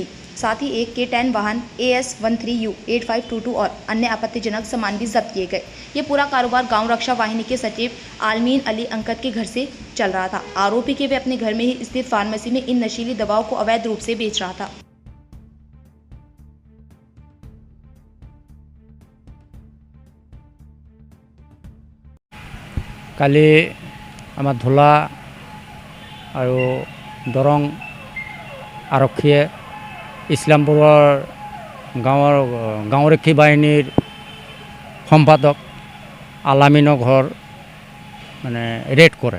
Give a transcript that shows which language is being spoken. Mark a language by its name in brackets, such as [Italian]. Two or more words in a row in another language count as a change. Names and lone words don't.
[Hindi] साथ ही एक K10 वाहन AS13U8522 और अन्य आपत्तिजनक सामान भी जब्त किए गए। ये पूरा कारोबार गांव रक्षा वाहिनी के सचिव आलमीन अली अंकत के घर से चल रहा था। आरोपी के वे अपने घर में ही स्थित फार्मेसी में इन नशीली दवाओं को अवैध रूप से बेच रहा था। [Assamese] কালি আমাৰ ধোলা আৰু দৰং আৰক্ষীয়ে ইছলামপুৰৰ গাঁওৰক্ষী বাহিনীৰ সম্পাদক আলামিনৰ ঘৰ মানে ৰেড কৰে।